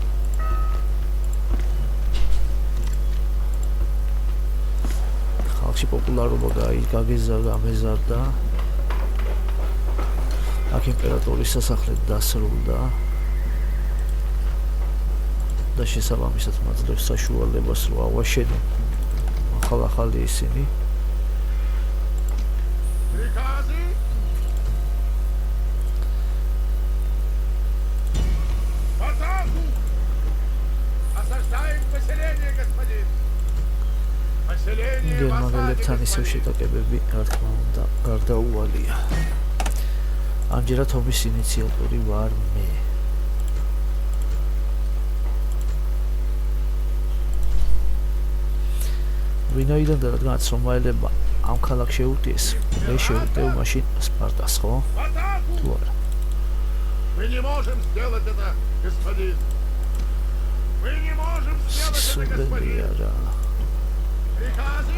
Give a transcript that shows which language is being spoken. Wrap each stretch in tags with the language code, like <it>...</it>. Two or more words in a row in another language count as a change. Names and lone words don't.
<ka>ხალხში პოპულარობა გამეზარდა. აქ იმპერატორის სასახლე დასრულდა და შესაბამისად მაძლევს საშუალებას რომ ავაშენო ახალი ისინი.</ka> <ru>Приказы! В атаку! Осаждаем поселение, господин! Поселение в</ru> <ka>გერმანელებთან</ka> <ru>осаде,</ru> <ka>ისევ</ka> <ru>господин!</ru> <ka>შეტაკებები რა თქმა უნდა გარდაუვალია. ამჯერად ომის ინიციატორი ვარ მე. ვინაიდან და რადგანაც რომაელებმა ამ ქალაქს შეუტიეს, მე შევუტევ მაშინ სპარტას, ხო?</ka> <ru>В атаку!</ru> <ka>თუ არა.</ka> <ru>Мы не можем сделать это, господин. Мы не можем сделать это,</ru> <ka>სულელია</ka> <ru>господин.</ru> <ka>რა.</ka> <ru>Приказы?</ru>